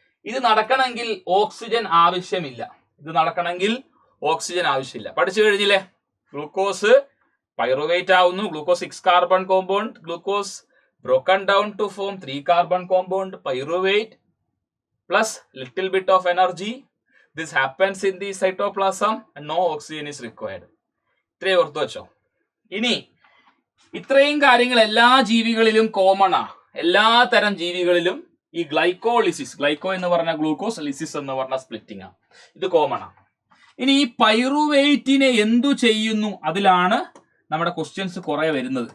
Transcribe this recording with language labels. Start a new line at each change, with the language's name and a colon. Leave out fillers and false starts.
Malayalam: ഇത് നടക്കണമെങ്കിൽ ഓക്സിജൻ ആവശ്യമില്ല. ഇത് നടക്കണമെങ്കിൽ ഓക്സിജൻ ആവശ്യമില്ല. പഠിച്ചു കഴിഞ്ഞില്ലേ? ഗ്ലൂക്കോസ് പൈറുവേറ്റ് ആവുന്നു. Glucose 6 carbon compound.
English: Glucose broken down to form 3 carbon compound pyruvate plus little bit of energy. This happens in the cytoplasm and no oxygen is required.
Malayalam: ഇത്രയും ഓർത്തു വെച്ചോ. ഇനി ഇത്രയും കാര്യങ്ങൾ എല്ലാ ജീവികളിലും കോമൺ ആ. എല്ലാ തരം ജീവികളിലും ഈ ഗ്ലൈക്കോളിസിസ്, ഗ്ലൈക്കോ എന്ന് പറഞ്ഞ ഗ്ലൂക്കോസ്, ലിസിസ് എന്ന് പറഞ്ഞ സ്പ്ലിറ്റിംഗ് ആണ്. ഇത് കോമൺ ആണ്. ഇനി ഈ പൈറുവേറ്റിനെ എന്തു ചെയ്യുന്നു? അതിലാണ് നമ്മുടെ ക്വസ്റ്റ്യൻസ് കുറെ വരുന്നത്.